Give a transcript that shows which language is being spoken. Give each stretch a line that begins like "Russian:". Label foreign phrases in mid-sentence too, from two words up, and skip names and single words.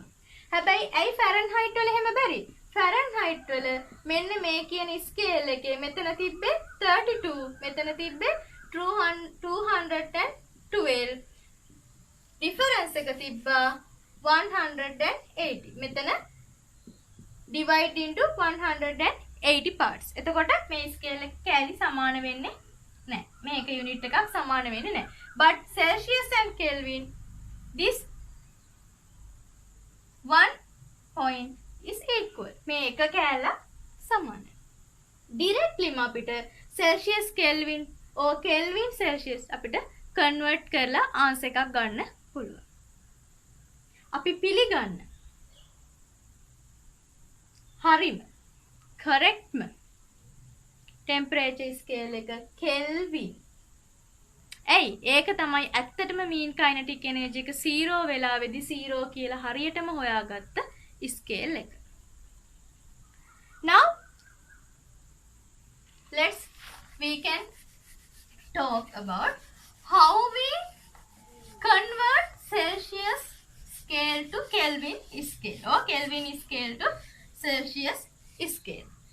Sinhala: හැබැයි ඇයි ෆැරන්හයිට් වල එහෙම බැරි? ෆැරන්හයිට් වල මෙන්න මේ කියන ස්කේල් එකේ මෙතන තිබ්බේ 32 මෙතන තිබ්බේ 212 ඩිෆරන්ස් එක තිබ්බා 180.
English: මෙතන divide into 180 parts.
Sinhala: එතකොට මේ ස්කේල් එක කෑලි සමාන වෙන්නේ නැහැ. මේක යුනිට් එකක් සමාන වෙන්නේ නැහැ.
English: But Celsius and Kelvin, this one point is equal.
Sinhala: මේ එක කෑල්ල සමානයි. directly අපිට
English: Celsius Kelvin or Kelvin Celsius
Sinhala: අපිට convert කරලා answer එකක් ගන්න පුළුවන්. අපි පිළිගන්න. හරිම
English: correctම temperature scale
Sinhala: එක Kelvin. ඇයි ඒක තමයි ඇත්තටම
English: mean kinetic energy
Sinhala: එක 0 වෙලාවේදී 0 කියලා හරියටම හොයාගත්ත scale එක.
English: Now we can talk about how we convert Celsius scale to Kelvin scale or Kelvin scale to Celsius scale.